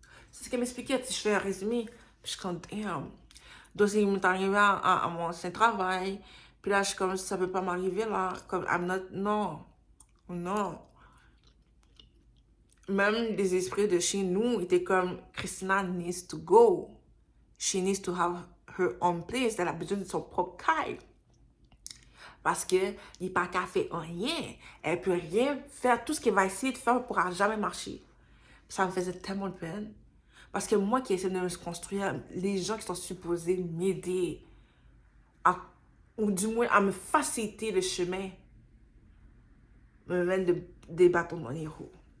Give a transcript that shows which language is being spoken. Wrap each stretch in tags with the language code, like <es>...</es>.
<fr>C'est ce qu'elle m'expliquait, si je fais un résumé. Puis je suis comme, damn. Donc, il m'est arrivé à mon ancien travail. Puis là, je suis comme, ça ne peut pas m'arriver là. Comme,</fr> <en>I'm not,</en> <fr>non. Non. Même les esprits de chez nous étaient comme, Christina</fr> <en>needs to go. She needs to have her own place.</en> <fr>Elle a besoin de son propre caille. Parce que il n'est pas qu'à faire rien. Elle peut rien faire. Tout ce qu'elle va essayer de faire ne pourra jamais marcher. Ça me faisait tellement de peine. Parce que moi qui essaie de me construire, les gens qui sont supposés m'aider, ou du moins à me faciliter le chemin, me mettent des bâtons dans les roues.</fr>